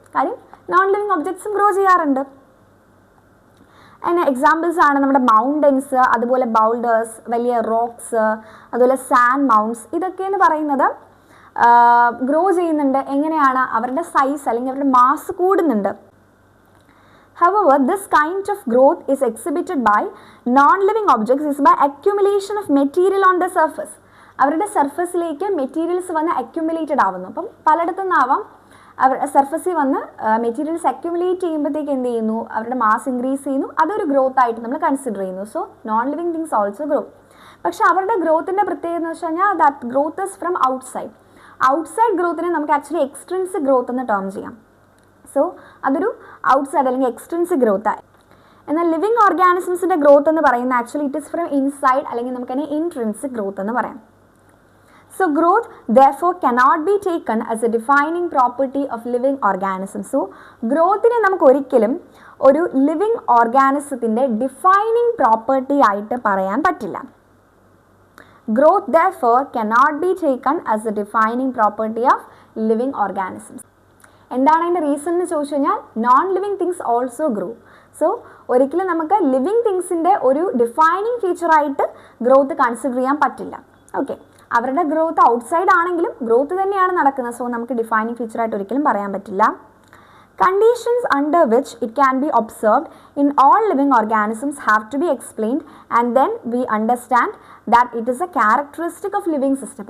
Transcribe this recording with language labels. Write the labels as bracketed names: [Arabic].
[Malayalam] കാര്യം non living ഒബ്ജക്ട്സും grow ചെയ്യാറുണ്ട്. അതിന് എക്സാമ്പിൾസ് ആണ് നമ്മുടെ മൗണ്ടൻസ്, അതുപോലെ ബൗൾഡേഴ്സ്, വലിയ റോക്സ്, അതുപോലെ സാൻഡ് മൗണ്ട്സ്. ഇതൊക്കെ എന്ന് പറയുന്നത് ഗ്രോ ചെയ്യുന്നുണ്ട്. എങ്ങനെയാണ്? അവരുടെ സൈസ് അല്ലെങ്കിൽ അവരുടെ മാസ് കൂടുന്നുണ്ട്. [English] However, this kind of growth is exhibited by non-living objects is by accumulation of material on the surface. [Malayalam] അവരുടെ സർഫസിലേക്ക് മെറ്റീരിയൽസ് വന്ന് അക്യുമുലേറ്റഡ് ആവുന്നു. അപ്പം പലയിടത്തു നിന്നാവാം അവരുടെ സർഫസിൽ വന്ന് മെറ്റീരിയൽസ് അക്യുമുലേറ്റ് ചെയ്യുമ്പോഴത്തേക്ക് എന്ത് ചെയ്യുന്നു, അവരുടെ മാസ് ഇൻക്രീസ് ചെയ്യുന്നു. അതൊരു ഗ്രോത്ത് ആയിട്ട് നമ്മൾ കൺസിഡർ ചെയ്യുന്നു. [English] So non living things also grow. [Malayalam] പക്ഷേ അവരുടെ ഗ്രോത്തിൻ്റെ പ്രത്യേകത എന്ന് വെച്ച് കഴിഞ്ഞാൽ [English] that growth is from outside [Malayalam] ഗ്രോത്തിനെ നമുക്ക് ആക്ച്വലി എക്സ്ട്രിൻസിക് ഗ്രോത്ത് എന്ന് ടേം ചെയ്യാം. സോ അതൊരു ഔട്ട്സൈഡ് അല്ലെങ്കിൽ എക്സ്ട്രിൻസിക് ഗ്രോത്ത് ആയി. എന്നാൽ ലിവിങ് ഓർഗാനിസംസിൻ്റെ ഗ്രോത്ത് എന്ന് പറയുന്നത് actually [English] it is from inside, [Malayalam] അല്ലെങ്കിൽ നമുക്കതിനെ ഇൻട്രിൻസിക് ഗ്രോത്ത് എന്ന് പറയാം. [English] So growth therefore cannot be taken as a defining property of living organisms. [Malayalam] So growthനെ നമുക്ക് ഒരിക്കലും ഒരു ലിവിങ് ഓർഗാനിസത്തിൻ്റെ ഡിഫൈനിങ് പ്രോപ്പർട്ടി ആയിട്ട് പറയാൻ പറ്റില്ല. [English] Growth therefore cannot be taken as a defining property of living organisms. [Malayalam] എന്താണ് അതിൻ്റെ റീസൺ എന്ന് ചോദിച്ചു കഴിഞ്ഞാൽ [English] Non living things also grow. [Malayalam] So ഒരിക്കലും നമുക്ക് ലിവിങ് തിങ്സിൻ്റെ ഒരു ഡിഫൈനിങ് ഫീച്ചറായിട്ട് ഗ്രോത്ത് കൺസിഡർ ചെയ്യാൻ പറ്റില്ല. ഓക്കെ, അവരുടെ ഗ്രോത്ത് ഔട്ട്സൈഡ് ആണെങ്കിലും ഗ്രോത്ത് തന്നെയാണ് നടക്കുന്നത്. സോ നമുക്ക് ഡിഫൈനിങ് ഫീച്ചറായിട്ട് ഒരിക്കലും പറയാൻ പറ്റില്ല. [English] Conditions under which it can be observed in all living organisms have to be explained and then we understand that it is a characteristic of living system.